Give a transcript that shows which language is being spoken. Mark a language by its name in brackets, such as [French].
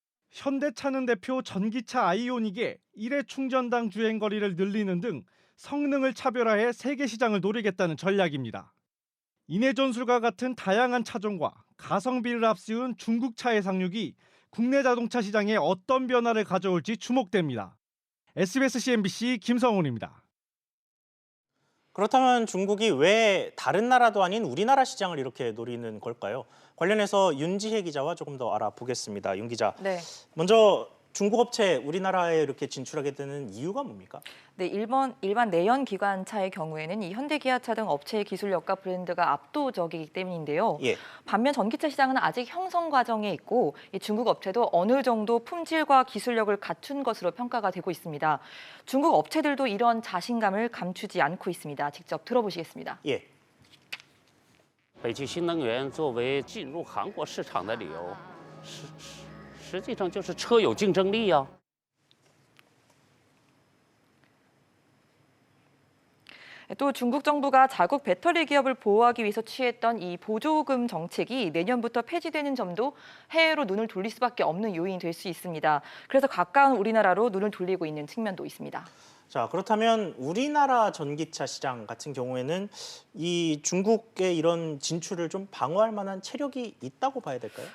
[Korean] 현대차는 대표 전기차 아이오닉에 1회 충전당 주행거리를 늘리는 등 성능을 차별화해 세계 시장을 노리겠다는 전략입니다. 인해 전술과 같은 다양한 차종과 가성비를 앞세운 중국차의 상륙이 국내 자동차 시장에 어떤 변화를 가져올지 주목됩니다. SBS CNBC 김성훈입니다. 그렇다면 중국이 왜 다른 나라도 아닌 우리나라 시장을 이렇게 노리는 걸까요? 관련해서 윤지혜 기자와 조금 더 알아보겠습니다. 윤 기자. 네. 먼저 중국 업체 우리나라에 이렇게 진출하게 되는 이유가 뭡니까? 네, 일반 내연 기관차의 경우에는 이 현대기아차 등 업체의 기술력과 브랜드가 압도적이기 때문인데요. 예. 반면 전기차 시장은 아직 형성 과정에 있고 이 중국 업체도 어느 정도 품질과 기술력을 갖춘 것으로 평가가 되고 있습니다. 중국 업체들도 이런 자신감을 감추지 않고 있습니다. 직접 들어보시겠습니다. 예. [Chinese] 北汽新能源作为进入韩国市场的理由，实际上就是车有竞争力呀。 [Korean] 또 중국 정부가 자국 배터리 기업을 보호하기 위해서 취했던 이 보조금 정책이 내년부터 폐지되는 점도 해외로 눈을 돌릴 수밖에 없는 요인이 될 수 있습니다. 그래서 가까운 우리나라로 눈을 돌리고 있는 측면도 있습니다. 자, 그렇다면 우리나라 전기차 시장 같은 경우에는 이 중국의 이런 진출을 좀 방어할 만한 체력이 있다고 봐야 될까요?